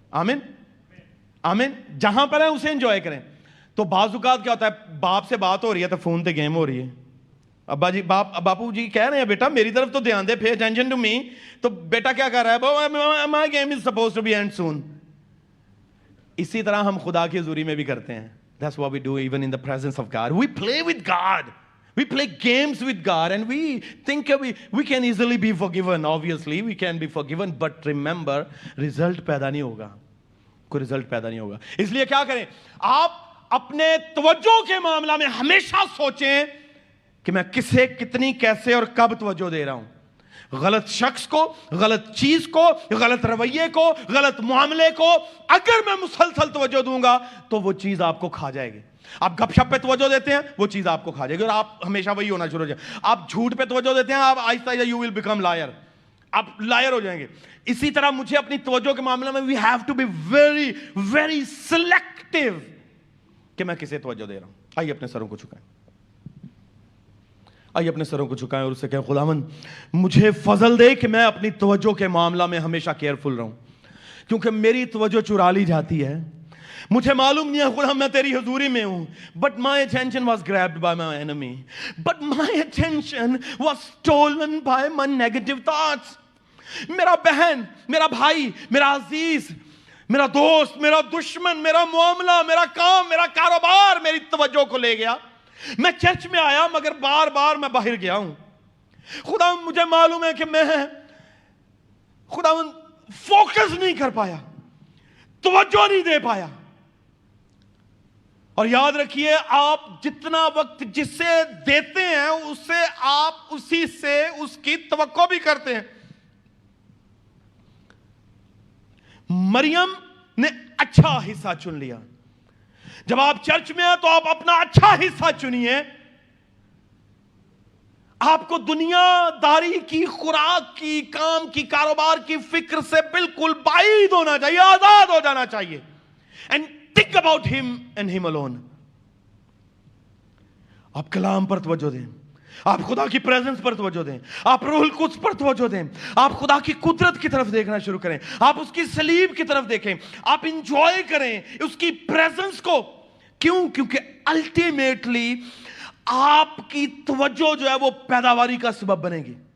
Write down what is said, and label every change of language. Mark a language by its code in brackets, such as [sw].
[ur] آمین, آمین. جہاں پر ہیں اسے انجوائے کریں. تو بعض اوقات کیا ہوتا ہے, باپ سے بات ہو رہی ہے تو فون پہ گیم ہو رہی ہے. ابا جی, باپو جی کہہ رہے ہیں بیٹا میری طرف تو دھیان دے, [en] Pay attention to me. [ur] تو بیٹا کیا کر رہا ہے, [en] My game is supposed to be end soon. [ur] اسی طرح ہم خدا کی حضوری میں بھی کرتے ہیں. [en] That's what we do even in the presence of God. We play with God. We play games with God and we think we can easily be forgiven. Obviously we can be forgiven, but remember result [ur] پیدا نہیں ہوگا, کوئی result پیدا نہیں ہوگا. اس لیے کیا کریں, آپ اپنے توجہ کے معاملہ میں ہمیشہ سوچیں کہ میں کسے, کتنی, کیسے اور کب توجہ دے رہا ہوں. غلط شخص کو, غلط چیز کو, غلط رویے کو, غلط معاملے کو اگر میں مسلسل توجہ دوں گا تو وہ چیز آپ کو کھا جائے گی. آپ گپ شپ پہ توجہ دیتے ہیں, وہ چیز آپ کو کھا جائے گی اور آپ ہمیشہ وہی ہونا شروع ہو جائے. آپ جھوٹ پہ توجہ دیتے ہیں, آپ آہستہ آہستہ [en] you will become lawyer, [ur] آپ لائر ہو جائیں گے. اسی طرح مجھے اپنی توجہ کے معاملے میں [en] we have to be very very selective [ur] کہ میں کسے توجہ دے رہا ہوں. آئیے اپنے سروں کو جھکائیں, آئیے اپنے سروں کو جھکائیں اور اس سے کہیں خداوند مجھے فضل دے کہ میں اپنی توجہ کے معاملہ میں ہمیشہ کیئرفل رہوں, کیونکہ میری توجہ چرا لی جاتی ہے. مجھے معلوم نہیں ہے خدا میں تیری حضوری میں ہوں, [en] but my attention was grabbed by my enemy, but my attention was stolen by my negative thoughts. [ur] میرا بہن, میرا بھائی, میرا عزیز, میرا دوست, میرا دشمن, میرا معاملہ, میرا کام, میرا کاروبار میری توجہ کو لے گیا. میں چرچ میں آیا مگر بار بار میں باہر گیا ہوں. خدا مجھے معلوم ہے کہ میں خدا فوکس نہیں کر پایا, توجہ نہیں دے پایا. اور یاد رکھیے, آپ جتنا وقت جس سے دیتے ہیں اس سے آپ اسی سے اس کی توقع بھی کرتے ہیں. مریم نے اچھا حصہ چن لیا. جب آپ چرچ میں ہیں تو آپ اپنا اچھا حصہ چنیے. آپ کو دنیا داری کی, خوراک کی, کام کی, کاروبار کی فکر سے بالکل بعید ہونا چاہیے, آزاد ہو جانا چاہیے. [en] And think about him and him alone. [ur] آپ کلام پر توجہ دیں, آپ خدا کی پریزنس پر توجہ دیں, آپ روح القدس پر توجہ دیں, آپ خدا کی قدرت کی طرف دیکھنا شروع کریں, آپ اس کی صلیب کی طرف دیکھیں, آپ انجوائے کریں اس کی پریزنس کو. کیوں؟ کیونکہ الٹیمیٹلی آپ کی توجہ جو ہے وہ پیداواری کا سبب بنے گی.